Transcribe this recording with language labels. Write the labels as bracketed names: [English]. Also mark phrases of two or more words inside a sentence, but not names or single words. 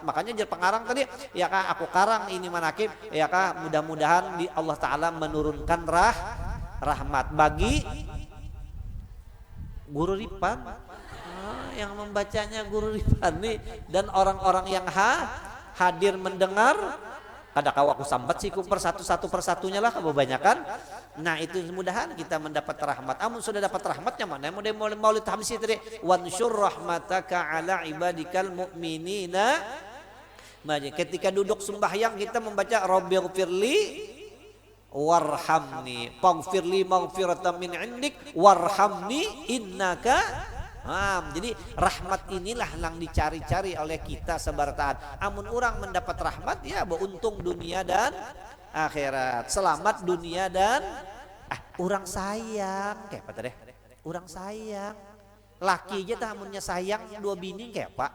[Banjar] Makanya jadi pengarang tadi aku karang ini manakib mudah-mudahan di Allah Taala menurunkan rahmat bagi guru Ripan yang membacanya guru Ripan nih dan orang-orang yang hadir mendengar Kada kau aku sambat sih per persatunya lah kebanyakan. Nah itu mudahan kita mendapat rahmat. Amun sudah dapat rahmatnya mana? Mau maulid hamsi tadi. [Arabic] وانشر رحمتك على عبادك المؤمنين. [Banjar] Ketika duduk sembahyang kita membaca [Arabic] ربي اغفر لي وارحمني فاغفر لي مغفرة من عندك وارحمني إنك. [Banjar] Jadi rahmat inilah yang dicari-cari oleh kita sebartaan. Amun orang mendapat rahmat ya beruntung dunia dan akhirat. Selamat dunia dan orang sayang kayak apa tadi? Orang sayang. Laki aja tamunnya sayang dua bini kayak pak.